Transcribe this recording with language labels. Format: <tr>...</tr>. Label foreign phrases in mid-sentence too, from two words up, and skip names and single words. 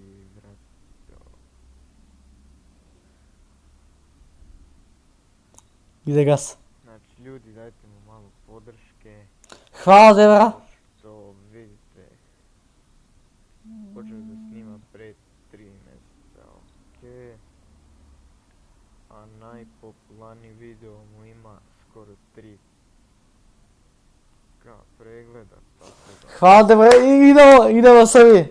<sr>Иде гас. znači ljudi, dajte mu malo podrške. Хвала те бра. Što vidite, počeo da snima pre 3 mjeseca, ok. A najpopularniji video mu ima skoro 3K pregleda, tako da Хвала те бра. Идемо Срби.</sr>